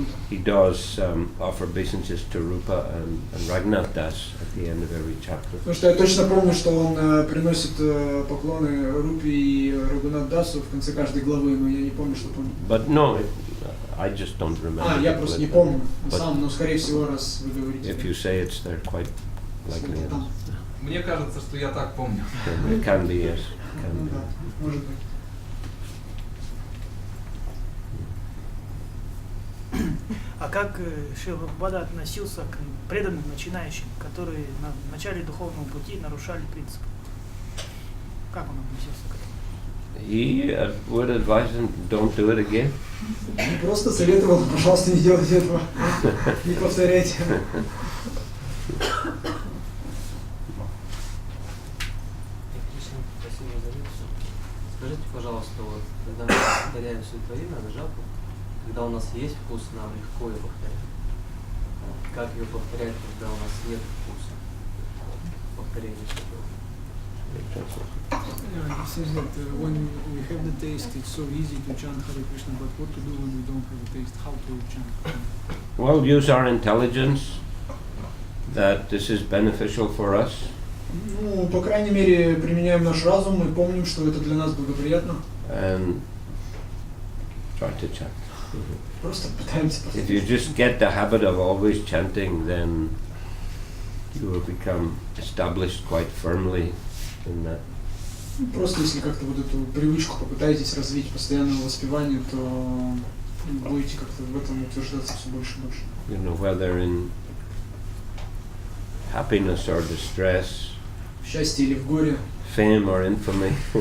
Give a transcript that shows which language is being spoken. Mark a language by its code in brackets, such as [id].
[en] He does offer obeisances to Rupa and Raghunath Das at the end of every chapter. [ru] Потому что я точно помню, что он приносит поклоны Рупе и Рагунат Дасу в конце каждой главы, но я не помню, что помню. [en] But no, I just don't remember. [ru] Я просто не помню сам, но скорее всего, раз вы говорите. [en] If you say it's there, quite likely it is. [ru] Мне кажется, что я так помню. [en] It can be, yes. Can [ru] Ну [en] be. [ru] да, может быть. А как Шрила Прабхупада относился к преданным начинающим, которые на начале духовного пути нарушали принципы? Как он относился к этому? [en] He would advise them, don't do it again. [ru] Просто советовал, пожалуйста, не делайте этого, не повторяйте. Спасибо за лекцию. Скажите, пожалуйста, вот, когда мы повторяем свое имя на жапу, когда у нас есть вкус, нам легко ее повторять. Как ее повторять, когда у нас нет вкуса? Повторение такое. [en] He says that when we have the taste, it's so easy to chant Hare Krishna, but what to do when we don't have the taste? How to chant? Well, use our intelligence that this is beneficial for us. [ru] Ну, по крайней мере, применяем наш разум, мы помним, что это для нас благоприятно. [en] And try to chant. [ru] Просто пытаемся [en] If you just get the habit of always chanting, then you will become established quite firmly in that. [ru] Просто если как-то вот эту привычку попытаетесь развить постоянного воспевания, то будете как-то в этом утверждаться все больше и больше. [en] You know, whether in happiness or distress, [ru] В счастье или в горе, [en] fame or infamy,